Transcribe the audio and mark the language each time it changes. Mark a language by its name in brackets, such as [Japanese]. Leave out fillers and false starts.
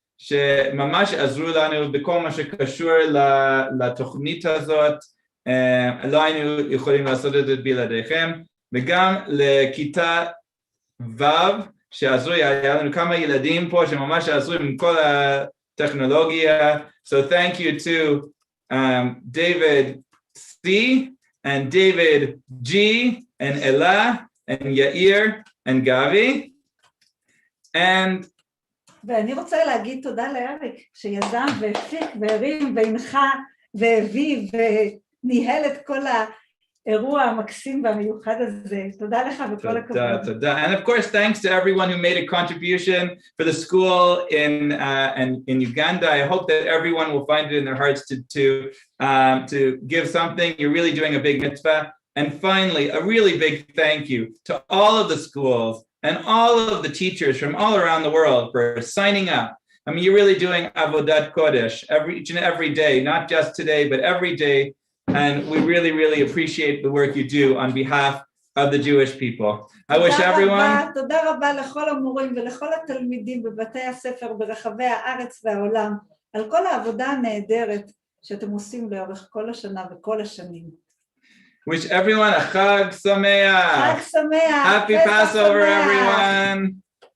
[Hebrew] שממש עזרו לנו בכל מה שקשור לתוכנית הזאת, לא היינו יכולים לעשות את זה בלעדיכם, וגם לכיתה ו' שעזרו, היה לנו כמה ילדים פה שממש עזרו עם כל הטכנולוגיה, [English] so thank you to David C and David G and Ella and Yair and Gavi, and [Hebrew] ואני רוצה להגיד תודה לאריק, שיזם והפיק והרים והנחה והביא וניהל את כל האירוע המקסים והמיוחד הזה. תודה לך וכל הכבוד. תודה. [English] And of course, thanks to everyone who made a contribution for the school in Uganda. I hope that everyone will find it in their hearts to give something. You're really doing a big mitzvah. And finally, a really big thank you to all of the schools and all of the teachers from all around the world for signing up. I mean, you're really doing avodat kodesh each and every day, not just today, but every day. And we really, really appreciate the work you do on behalf of the Jewish people. I wish everyone... [Hebrew] תודה רבה לכל המורים ולכל התלמידים בבתי הספר ברחבי הארץ והעולם, על כל העבודה הנהדרת שאתם עושים לאורך כל השנה וכל השנים. [English] Wish everyone a Chag Sameach. Chag Sameach. Happy Passover, everyone.